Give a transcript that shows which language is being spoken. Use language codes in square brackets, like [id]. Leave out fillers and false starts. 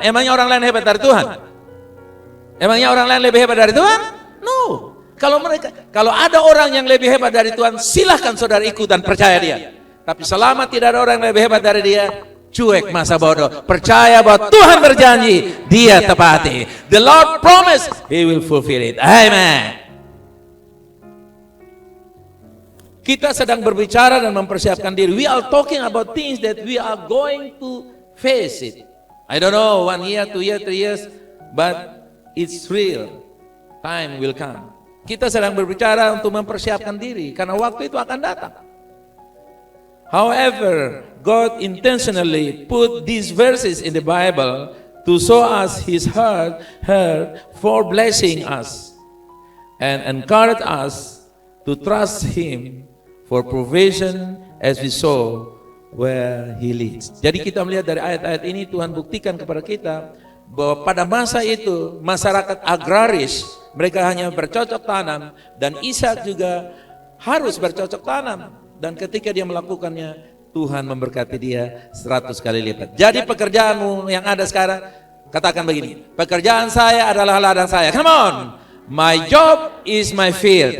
[id] Emangnya orang lain hebat dari Tuhan? Emangnya orang lain lebih hebat dari Tuhan? No. Kalau ada orang yang lebih hebat dari Tuhan, silahkan saudara ikut dan percaya dia. Tapi selama tidak ada orang yang lebih hebat dari dia, cuek masa bodoh. Percaya bahwa Tuhan berjanji, Dia tepati. [en] The Lord promised, He will fulfill it. Amen. [id] Kita sedang berbicara dan mempersiapkan diri. [en] We are talking about things that we are going to face it. I don't know, 1 year, 2 years, 3 years, but it's real. Time will come. [id] Kita sedang berbicara untuk mempersiapkan diri, karena waktu itu akan datang. [en] However, God intentionally put these verses in the Bible to show us His heart for blessing us and encourage us to trust Him for provision as we saw where He leads. [id] Jadi kita melihat dari ayat-ayat ini, Tuhan buktikan kepada kita bahwa pada masa itu masyarakat agraris, mereka hanya bercocok tanam, dan Ishak juga harus bercocok tanam. Dan ketika dia melakukannya, Tuhan memberkati dia 100 kali lipat. Jadi pekerjaanmu yang ada sekarang, katakan begini, pekerjaan saya adalah ladang saya. [en] Come on, my job is my field.